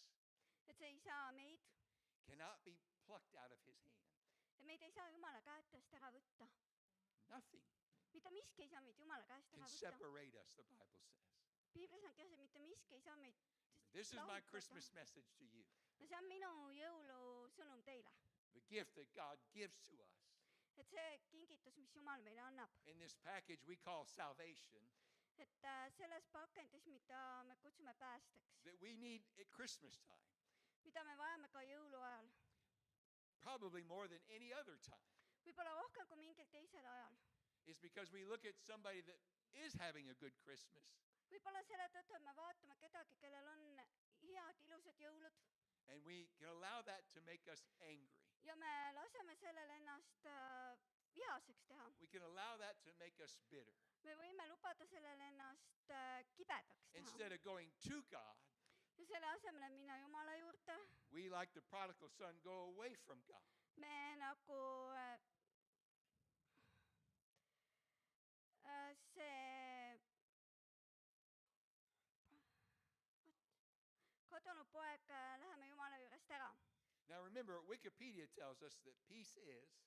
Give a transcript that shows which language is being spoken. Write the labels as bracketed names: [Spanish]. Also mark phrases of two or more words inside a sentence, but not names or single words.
[Estonian] et see ei saa meid, [English] cannot be plucked out of his hand. [Estonian] ja meid ei saa Jumala kätest ära võtta. [English] Nothing [Estonian] mitte miski ei saa meid Jumala käest [English] can [Estonian] ära võtta. [English] separate us, the Bible says. [Estonian] piiblis on kirjas, et mitte miski ei saa meid [English] This is my [Estonian] lahutada. [English] Christmas message to you. [Estonian] ja see on minu jõulusõnum teile, [English] The gift that God gives to us. [Estonian] et see kingitus, mis Jumal meile annab, [English] In this package we call salvation, [Estonian] et selles pakendis, mida me kutsume päästeks, [English] that we need at Christmas time, [Estonian] mida me vajame ka jõuluajal, [English] probably more than any other time, [Estonian] võib-olla rohkem kui mingil teisel ajal, [English] is because we look at somebody that is having a good Christmas [Estonian] võib-olla selle tõttu, et me vaatame kedagi, kellel on head ilusad jõulud [English] and we can allow that to make us angry. [Estonian] ja me laseme sellel ennast vihaseks teha. [English] We can allow that to make us bitter. [Estonian] me võime lubada sellel ennast kibedaks teha [English] Instead of going to God, [Estonian] ja selle asemel, et minna Jumala juurde, [English] we, like the prodigal son, go away from God. [Estonian] me nagu see kadunud poeg läheme Jumala juurest ära. [English] Now remember, Wikipedia tells us that peace is